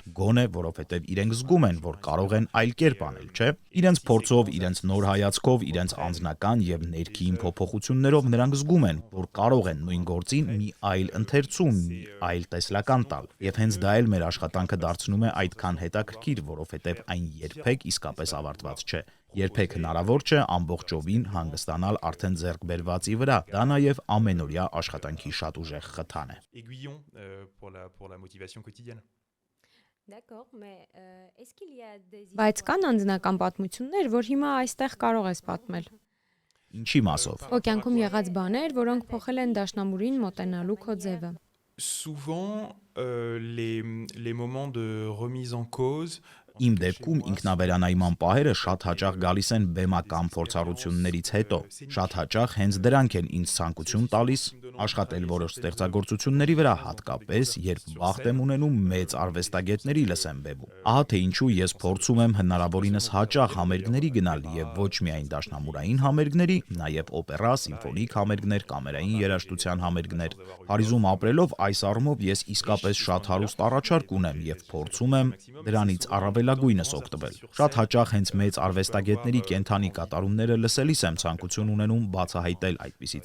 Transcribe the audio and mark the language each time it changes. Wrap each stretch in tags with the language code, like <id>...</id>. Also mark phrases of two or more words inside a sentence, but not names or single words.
<hy>գոնե որովհետև իրենք զգում են, որ կարող են այլ կերպ անել, չէ՞։ Իրենց փորձով, իրենց նոր հայացքով, իրենց անձնական եւ ներքին փոփոխություններով նրանք զգում են, որ կարող են նույն գործին մի այլ ընթերցում, մի այլ տեսլական տալ։ Եվ հենց դա էլ մեր աշխատանքը դարձնում է այդքան հետաքրքիր, որովհետև այն երբեք իսկապես ավարտված չէ։ Երբեք հնարավոր չէ ամբողջովին հանգստանալ արդեն ձեռք բերվածի վրա։ Դա նաև ամենօրյա աշխատանքի շատ ուժեղ խթան է։</hy> <fr>Aiguillon pour la motivation quotidienne.</fr> <hy>Բայց կան անձնական պատմություններ, որ հիմա այստեղ կարող ես պատմել։ Ինչի մասով։ Քո կյանքում եղած բաներ, որոնք փոխել են դաշնամուրին մոտենալու քո ձևը։</hy> <fr>Souvent, les moments de remise en cause.</fr> <hy>Իմ դեպքում ինքնավերանայման պահերը շատ հաճախ գալիս են բեմական փորձառություններից հետո։ Շատ հաճախ հենց դրանք են ինձ ցանկություն տալիս աշխատել որոշ ստեղծագործությունների վրա, հատկապես երբ բախտ եմ ունենում մեծ արվեստագետների լսեմ բեմում։ Ահա թե ինչու ես փորձում եմ հնարավորինս հաճախ համերգների գնալ եւ ոչ միայն դաշնամուրային համերգների, նաեւ օպերա, սիմֆոնիկ համերգներ, կամերային երաժշտության համերգներ։ Փարիզում ապրելով այս առումով ես իսկապես շատ հարուստ առաջարկ ունեմ եւ փորձում եմ դրանից առավելագույնս օգտվել։ Շատ հաճախ հենց մեծ արվեստագետների կենթանի կատարումները լսելիս եմ ցանկություն ունենում բացահայտել այդպիսի</hy>